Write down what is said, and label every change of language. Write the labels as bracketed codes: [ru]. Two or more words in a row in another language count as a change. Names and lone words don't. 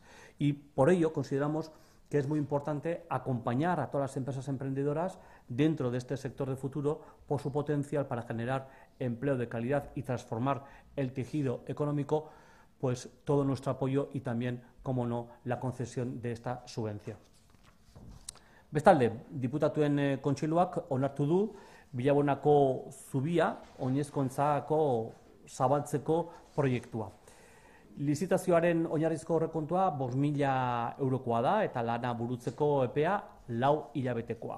[es] Y por ello consideramos que es muy importante acompañar a todas las empresas emprendedoras dentro de este sector de futuro por su potencial para generar empleo de calidad y transformar el tejido económico, pues todo nuestro apoyo y también, como no, la concesión de esta subvención. [eu] Bestalde, diputatuen kontseiluak onartu du Bilabonako zubia oinezkontzako zabaltzeko proiektua. Lizitazioaren oinarrizko aurrekontua 5.000 eurokoa da eta lana burutzeko epea 4 hilabetekoa.